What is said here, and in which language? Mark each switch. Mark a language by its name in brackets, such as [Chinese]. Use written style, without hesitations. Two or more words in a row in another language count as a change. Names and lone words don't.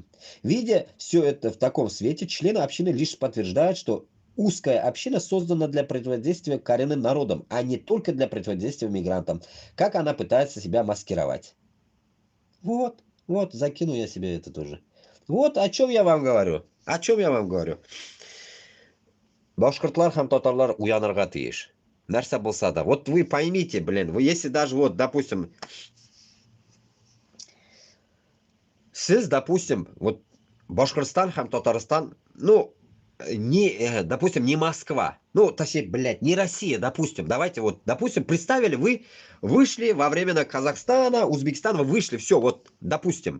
[Russian] Видя все это в таком свете, члены общины лишь подтверждают, что узкая община создана для противодействия коренным народам, а не только для противодействия мигрантам, как она пытается себя маскировать. Вот, закину я себе это тоже. Вот о чем я вам говорю. [Tatar] Башкортлар хам татарлар уянырга тиеш. Нәрсә булса да. [Russian] Вот вы поймите, блин, вы если даже вот, допустим, допустим, вот Башкортостан хам Татарстан, ну, допустим, не Москва, ну, точнее, блядь, не Россия, допустим, давайте вот, допустим, представили, вы вышли во время Казахстана, Узбекистана, вы вышли, все, вот, допустим.